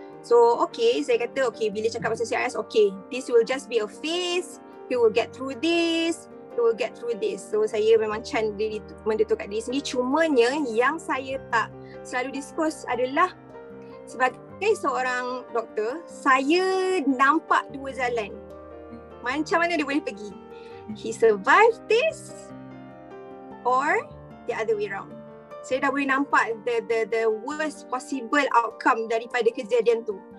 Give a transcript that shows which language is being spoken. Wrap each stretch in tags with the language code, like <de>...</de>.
<en>So okay,</en> <ms>saya kata okay, bila cakap pasal CRS,</ms> <en>okay, this will just be a phase, he will get through this.</en> <ms>So saya memang mendetuk kat diri sendiri. Cumanya yang saya tak selalu discuss adalah sebagai seorang doktor, saya nampak 2 jalan. Macam mana dia boleh pergi?</ms> <en>He survived this or the other way around.</en> <ms>Saya dah boleh nampak</ms> <en>the worst possible outcome</en> <ms>daripada kejadian tu.</ms>